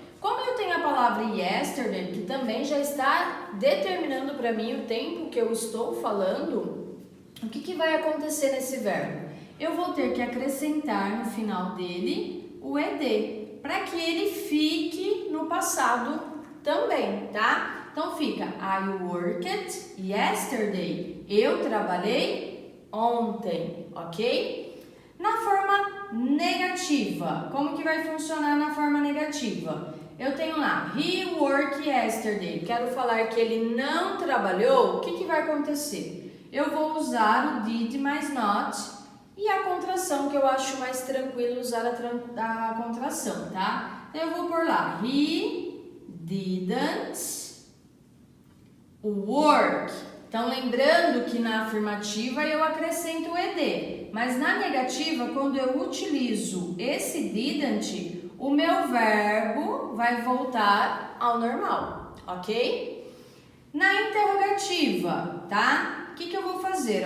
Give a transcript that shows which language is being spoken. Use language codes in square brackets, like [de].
[pt] Como eu tenho a palavra yesterday, que também já está determinando para mim o tempo que eu estou falando, o que vai acontecer nesse verbo? Eu vou ter que acrescentar no final dele o ed, para que ele fique no passado também, tá? Então fica [en] I worked yesterday. [pt] Eu trabalhei ontem, ok? Na forma negativa, como que vai funcionar na forma negativa? Eu tenho lá, [en] he worked yesterday. [pt] Quero falar que ele não trabalhou, o que vai acontecer? Eu vou usar o did mais not e a contração, que eu acho mais tranquilo usar a contração, tá? Então eu vou pôr lá, [en] he didn't work. [pt] Então lembrando que na afirmativa eu acrescento o ed, mas na negativa, quando eu utilizo esse didn't, o meu verbo vai voltar ao normal, ok? Na interrogativa, tá? O que eu vou fazer?